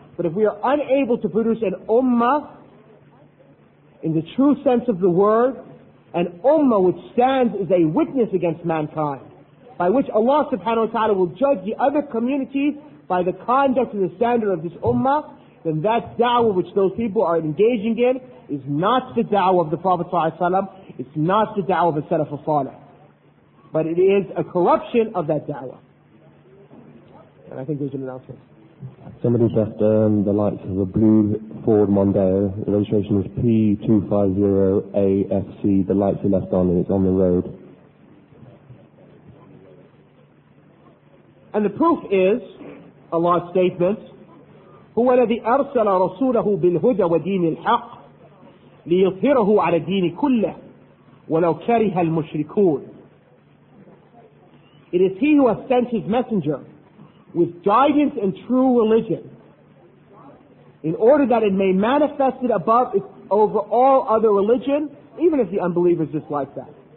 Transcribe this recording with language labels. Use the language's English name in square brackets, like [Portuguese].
[English] But if we are unable to produce an ummah in the true sense of the word, an ummah which stands as a witness against mankind, by which Allah subhanahu wa ta'ala will judge the other communities by the conduct and the standard of this ummah, then that da'wah which those people are engaging in is not the da'wah of the Prophet ﷺ, it's not the da'wah of the Salaf al-Salih, but it is a corruption of that da'wah. And I think there's an announcement. Somebody's left the lights of a blue Ford Mondeo. The registration is P250AFC. The lights are left on and it's on the road. And the proof is Allah's statement, [Arabic] هو الذي أرسل رسوله بالهدى ودين الحق ليظهره على الدين كله ولو كره المشركون. [English] It is He who has sent His messenger with guidance and true religion in order that it may manifest it over all other religion, even if the unbelievers dislike that.